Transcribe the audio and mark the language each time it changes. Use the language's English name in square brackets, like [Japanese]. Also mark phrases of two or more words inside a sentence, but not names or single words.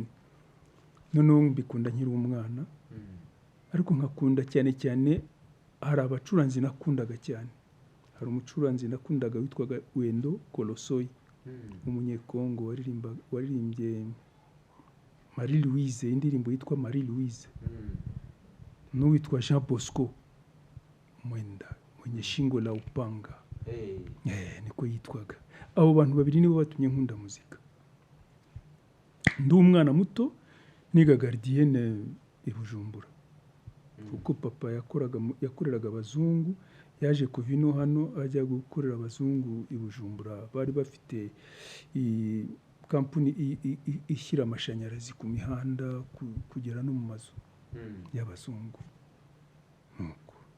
[Kinyarwanda] Noneho mbikunda nkiri umwana, ariko nkakunda cyane cyane hari abacuranzi nakundaga cyane. Hari umucuranzi nakundaga witwaga Wendo Kolosoyi, umunyekongo waririmbye Marie Louise, indirimbo yitwa Marie Louise. N'uwitwa Jean Bosco Mwenda, [Swahili] mwenye shingo la upanga. [Kinyarwanda] Niko yitwaga. Abo bantu babiri nibo batumye nkunda muzika. ndi umwana muto niga garidiyene i Bujumbura kuko papa yakoreraga abazungu yaje kuva ino hano ajya gukorera abazungu i Bujumbura bari bafite kampani ishyira amashanyarazi ku mihanda kugera no mu mazu y'abazungu nuko